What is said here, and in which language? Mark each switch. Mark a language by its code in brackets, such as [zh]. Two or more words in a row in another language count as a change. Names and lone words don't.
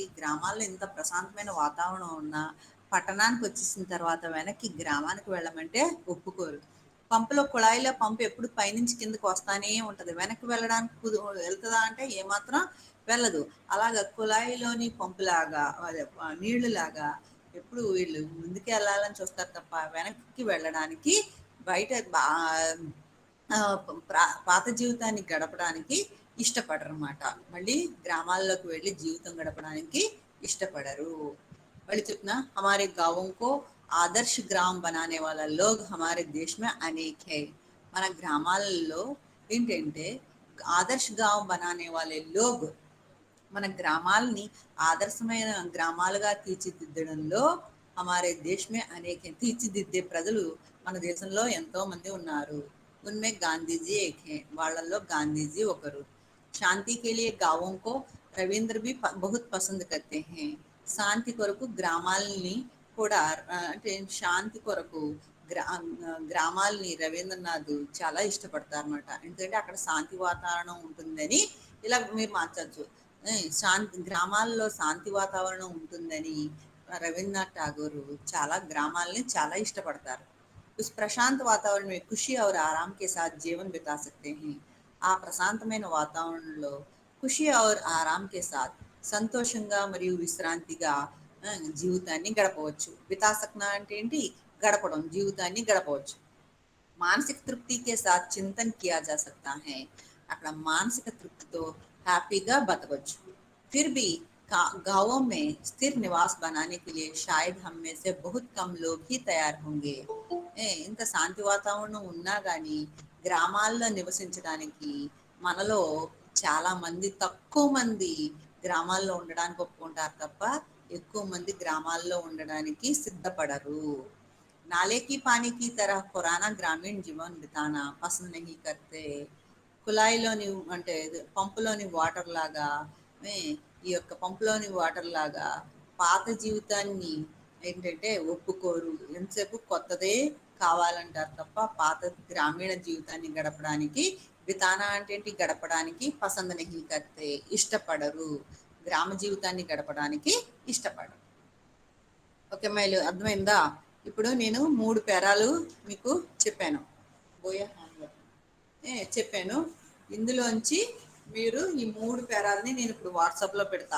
[te] గ్రామాల్లో ఇంత ప్రశాంతమైన వాతావరణం ఉన్నా పట్టణానికి వచ్చేసిన తర్వాత వెనక్కి గ్రామానికి వెళ్ళమంటే ఒప్పుకోరు పంపులో కుళాయిలో పంపు ఎప్పుడు పైనుంచి కిందకి వస్తానే ఉంటది వెనక్కి వెళ్ళడానికి వెళ్తుందా అంటే ఏమాత్రం వెళ్ళదు అలాగా కుళాయిలోని పంపులాగా నీళ్లులాగా ఎప్పుడు వీళ్ళు ముందుకే వెళ్ళాలని చూస్తారు తప్ప వెనక్కి వెళ్ళడానికి బయట పాత జీవితాన్ని గడపడానికి ఇష్టపడరు అన్నమాట మళ్ళీ గ్రామాల్లోకి వెళ్ళి జీవితం గడపడానికి ఇష్టపడరు మళ్ళీ చెప్తున్నా [hi] हमारे गाँवों को आदर्श ग्राम बनाने वाला लोग हमारे देश में अनेक है [te] మన గ్రామాలలో ఏంటంటే [hi] आदर्श गाँव बनाने वाले लोग [te] మన గ్రామాలని ఆదర్శమైన గ్రామాలుగా తీర్చిదిద్దడంలో [hi] हमारे देश में [te] అనేక తీర్చిదిద్దే ప్రజలు మన దేశంలో ఎంతో మంది ఉన్నారు. [hi] उनमें गांधीजी एक हैं, [te] వాళ్ళల్లో గాంధీజీ ఒకరు. [hi] శాంతి के लिए गांवों को రవీంద్ర भी बहुत पसंद करते हैं. [te] శాంతి కొరకు గ్రామాలని కూడా అంటే శాంతి కొరకు గ్రామాలని రవీంద్రనాథ్ చాలా ఇష్టపడతారు అనమాట. ఎందుకంటే అక్కడ శాంతి వాతావరణం ఉంటుందని ఇలా మీరు మార్చచ్చు. శాంతి గ్రామాల్లో శాంతి వాతావరణం ఉంటుందని రవీంద్రనాథ్ ఠాగూర్ చాలా గ్రామాలని చాలా ఇష్టపడతారు. [hi] उस प्रशांत वातावरण में खुशी और आराम के साथ जीवन बिता सकते हैं. [te] ఆ ప్రశాంతమైన వాతావరణంలో [hi] खुशी और आराम के साथ [te] సంతోషంగా మరియు విశ్రాంతిగా జీవితాన్ని గడపవచ్చు. [hi] बिता सकना [te] అంటే ఏంటి? గడపడం, జీవితాన్ని గడపవచ్చు. [hi] मानसिक तृप्ति के साथ चिंतन किया जा सकता है. [te] అక్కడ మానసిక తృప్తితో హ్యాపీగా బతకవచ్చు. [hi] फिर भी गांवों में स्थिर निवास बनाने के लिए शायद हम में से बहुत कम लोग ही तैयार होंगे. [te] ఇంత శాంతి వాతావరణం ఉన్నా కానీ గ్రామాల్లో నివసించడానికి మనలో చాలా మంది, తక్కువ మంది గ్రామాల్లో ఉండడానికి ఒప్పుకుంటారు తప్ప ఎక్కువ మంది గ్రామాల్లో ఉండడానికి సిద్ధపడరు. [hi] नाले की पानी की तरह पुराना ग्रामीण जीवन बिताना पसंद नहीं करते. [te] కుళాయిలోని అంటే పంపులోని వాటర్ లాగా ఈ యొక్క పంపులోని వాటర్ లాగా పాత జీవితాన్ని ఏంటంటే ఒప్పుకోరు. ఎంతసేపు కొత్తదే కావాలంటారు తప్ప పాత గ్రామీణ జీవితాన్ని గడపడానికి, బితానా అంటే ఏంటి? [hi] గడపడానికి पसंद नहीं करते, [te] ఇష్టపడరు. గ్రామ జీవితాన్ని గడపడానికి ఇష్టపడరు. ఓకే మైలు, అర్థమైందా? ఇప్పుడు నేను 3 పేరాలు మీకు చెప్పాను, చెప్పాను. ఇందులోంచి మీరు ఈ 3 పేరాలని నేను ఇప్పుడు వాట్సాప్లో పెడతా.